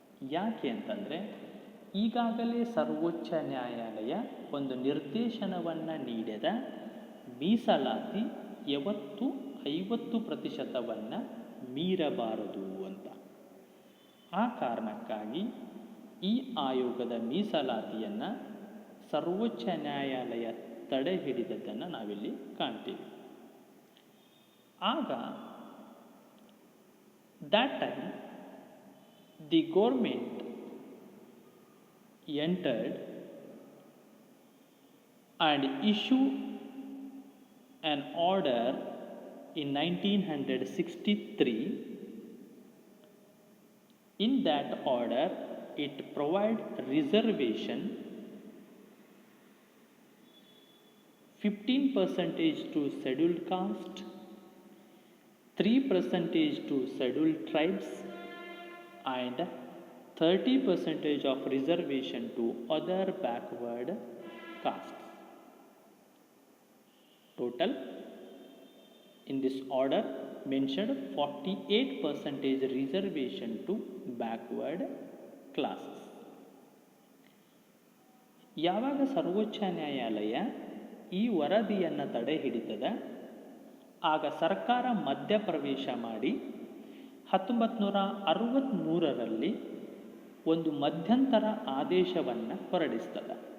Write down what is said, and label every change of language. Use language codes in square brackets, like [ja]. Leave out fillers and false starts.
[kn] ಯಾಕೆ ಅಂತಂದರೆ, ಈಗಾಗಲೇ ಸರ್ವೋಚ್ಚ ನ್ಯಾಯಾಲಯ ಒಂದು ನಿರ್ದೇಶನವನ್ನು ನೀಡಿದ ಮೀಸಲಾತಿ ಯಾವತ್ತೂ 50%ವನ್ನು ಮೀರಬಾರದು ಅಂತ. ಆ ಕಾರಣಕ್ಕಾಗಿ ಈ ಆಯೋಗದ ಮೀಸಲಾತಿಯನ್ನು ಸರ್ವೋಚ್ಚ ನ್ಯಾಯಾಲಯ ತಡೆ ಹಿಡಿದದ್ದನ್ನು ನಾವಿಲ್ಲಿ ಕಾಣ್ತೀವಿ. [en] ಆಗ that time the government entered and issued an order in 1963. In that order it provide reservation 15% to scheduled caste, 3% to scheduled tribes, and 30% of reservation to other backward castes. Total in this order mentioned 48% reservation to backward classes. [kn] ಯಾವಾಗ ಸರ್ವೋಚ್ಚ ನ್ಯಾಯಾಲಯ ಈ ವರದಿಯನ್ನು ತಡೆ ಹಿಡಿತದೆ, ಆಗ ಸರ್ಕಾರ ಮಧ್ಯಪ್ರವೇಶ ಮಾಡಿ 1963ರಲ್ಲಿ ಒಂದು ಮಧ್ಯಂತರ ಆದೇಶವನ್ನು ಹೊರಡಿಸ್ತದೆ.